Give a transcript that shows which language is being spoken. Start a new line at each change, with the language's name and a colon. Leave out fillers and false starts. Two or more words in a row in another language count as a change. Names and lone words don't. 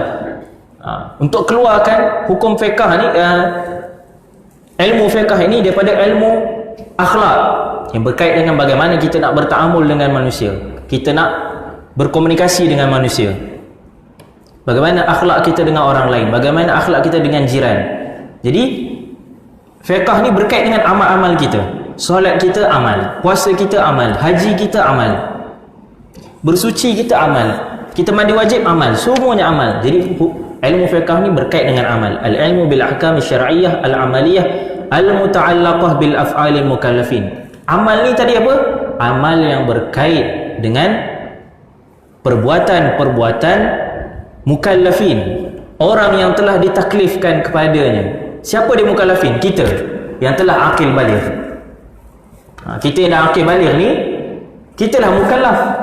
Malay: Untuk keluarkan hukum fiqh ni, ilmu fiqh ini daripada ilmu akhlak yang berkait dengan bagaimana kita nak bertaamul dengan manusia, kita nak berkomunikasi dengan manusia, bagaimana akhlak kita dengan orang lain, bagaimana akhlak kita dengan jiran. Jadi fiqh ni berkait dengan amal-amal kita. Solat kita amal, puasa kita amal, haji kita amal, bersuci kita amal, kita mandi wajib amal, semuanya amal. Jadi ilmu fiqh ni berkait dengan amal.
Arabic: العلم بالأحكام الشرعية العملية المتعلقة بأفعال المكلفين.
Malay: Amal ni tadi apa? Amal yang berkait dengan perbuatan-perbuatan mukallafin, orang yang telah ditaklifkan kepadanya. Siapa dia mukallafin? Kita yang telah akil baligh. Kita yang dah akil baligh ni, kita lah mukallaf.